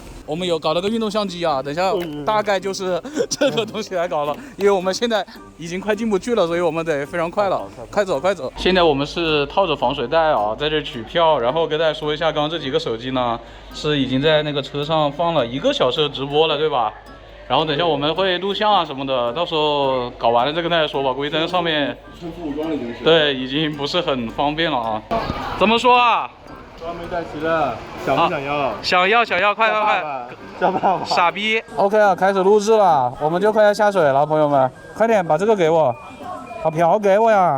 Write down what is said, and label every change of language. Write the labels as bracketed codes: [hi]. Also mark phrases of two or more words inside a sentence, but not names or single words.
[zh] 我們有搞了個運動相機啊，等下大概就是這個東西來搞了，因為我們現在已經快進不去了，所以我們得非常快了，快走。現在我們是套着防水袋啊，在這取票，然後跟大家說一下，剛剛這幾個手機呢是已經在那個車上放了1個小時的直播了，對吧？然後等下我們會錄像啊什麼的，到時候搞完了再跟大家說吧，估計在上面對已經不是很方便了啊。怎麼說啊？裝備帶齊了，想不想要？想要，快！叫爸爸！傻逼 ！OK 啊，開始錄製了，我們就快要下水了，朋友們，快點把這個給我，把瓢給我呀！